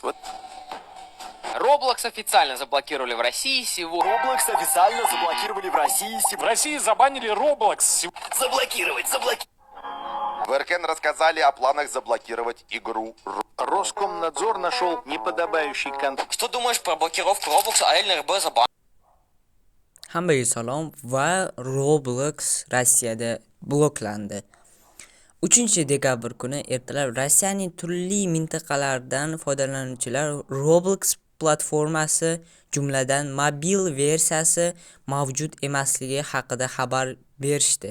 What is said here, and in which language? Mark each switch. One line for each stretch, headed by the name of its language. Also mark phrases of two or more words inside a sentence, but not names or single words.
Russian: Roblox официально заблокировали в России сегодня. Roblox официально заблокировали в России. В России забанили Roblox. Заблокировать. В РКН рассказали о планах заблокировать игру. Роскомнадзор нашел неподобающий контент. Что думаешь про блокировку Roblox, а ЛНРБ забанили?
Uzbek: Hammaga salom va Roblox Rossiyada bloklandi. 3-dekabr kuni ertalab Rossiyaning turli mintaqalaridan foydalanuvchilar Roblox platformasi, jumladan mobil versiyasi mavjud emasligi haqida xabar berishdi.